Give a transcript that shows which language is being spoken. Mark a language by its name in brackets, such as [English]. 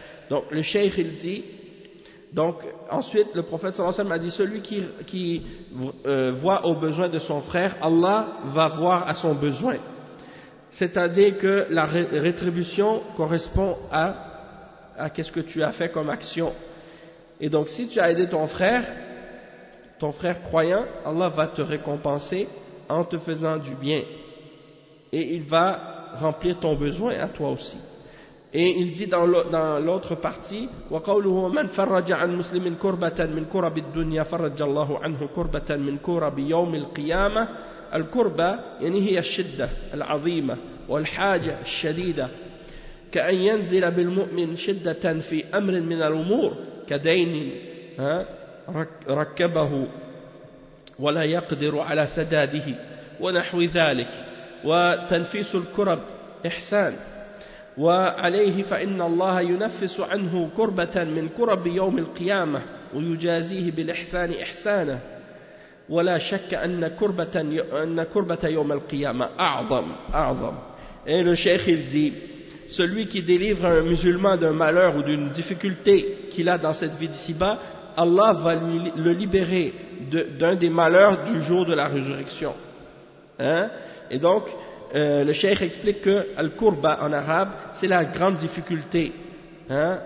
[French] Donc le cheikh il dit, donc ensuite le prophète sallallahu alayhi wa sallam a dit, celui qui voit au besoin de son frère, Allah va voir à son besoin, c'est-à-dire que la rétribution correspond à qu'est-ce que tu as fait comme action. Et donc si tu as aidé ton frère croyant, Allah va te récompenser en te faisant du bien. Et il va remplir ton besoin à toi aussi. Et il dit dans l'autre partie, [Arabic] وَقَوْلُهُ مَنْ فَرَّجَ عَنْ مُسْلِمٍ كُرْبَةً مِنْ كُرَبِ الدُّنْيَا فَرَّجَ اللَّهُ عَنْهُ كُرْبَةً مِنْ كُرَبِ يَوْمِ الْقِيَامَةِ الْكُرْبَ يعني هي الشدة العظيمة والحاجة الشديدة كأن ينزل بالمؤمن شدة في أمر من الأمور كدين ها ركبه ولا يقدر على سداده ونحو ذلك وتنفيس الكرب إحسان وعليه فإن الله ينفس عنه كربة من كرب يوم القيامة ويجازيه بالإحسان إحسانا ولا شك أن كربة يوم القيامة أعظم. [French] Et le cheikh il dit, celui qui délivre un musulman d'un malheur ou d'une difficulté qu'il a dans cette vie d'ici-bas, Allah va le libérer d'un des malheurs du jour de la résurrection. Hein? Et donc, le cheikh explique que Al-Kurba en arabe, c'est la grande difficulté. Hein?